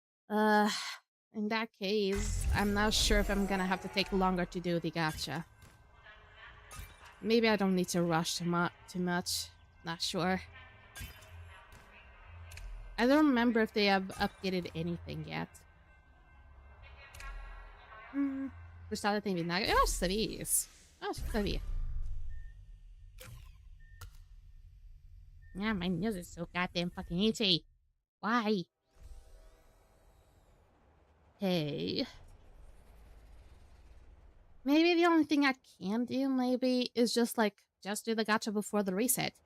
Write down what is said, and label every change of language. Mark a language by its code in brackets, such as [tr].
[en] In that case, I'm not sure if I'm gonna have to take longer to do the gacha. Maybe I don't need to rush too much. Not sure. I don't remember if they have updated anything yet. [pt] Gostava tem vinagre? Eu acho que sabia isso. Eu acho que sabia. [en] Yeah, my nose is so goddamn fucking itchy. Why? Hey. Maybe the only thing I can do, maybe, is just do the gacha before the reset.